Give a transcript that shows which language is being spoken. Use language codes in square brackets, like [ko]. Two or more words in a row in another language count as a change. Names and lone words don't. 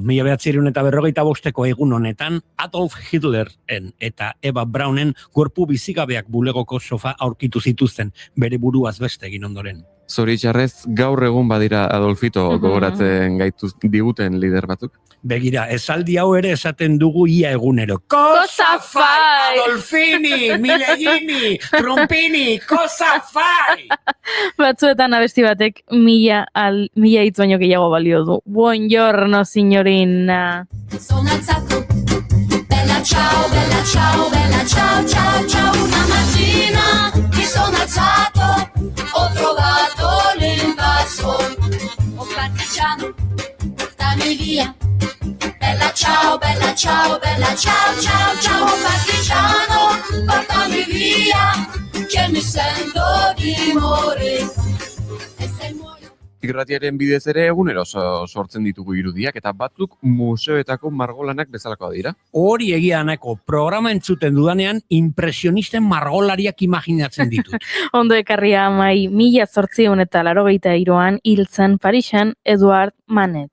[eu] 1945ko egun honetan Adolf Hitlerren eta Eva Braunen gorpu bizigabeak bulegoko sofa aurkitu zituzten, bere buruaz beste egin ondoren. Zoritxarrez, gaur egun badira Adolfito gogoratzen gaitu diguten lider batzuk. Begira, esaldi hau ere esaten dugu ia egunero. [it] Cosa fai! Adolfini, Milegini, Trumpini, cosa fai! [eu] Batzuetan abesti batek mila hitz baino gehiago balio du. [it] Buongiorno, signorina. Sono alzato, bella ciao, bella ciao, bella ciao, ciao, ciao. Una mattina mi sono alzato, ho trovato l'invasor. Oh partigiano, portami via. Bella ciao, bella ciao, bella ciao, ciao, ciao. Oh partigiano, portami via, che mi sento di morire. E se muoio. [eu] Irratiaren bidez ere egunero sortzen ditugu irudiak eta batzuk museoetako margolanak bezalakoa dira. Hori egia Eneko, programa entzuten dudanean impresionisten margolariak imaginatzen ditut. Ondo ekarria Mai, 1883an hil zen Parisen Eduard Manet.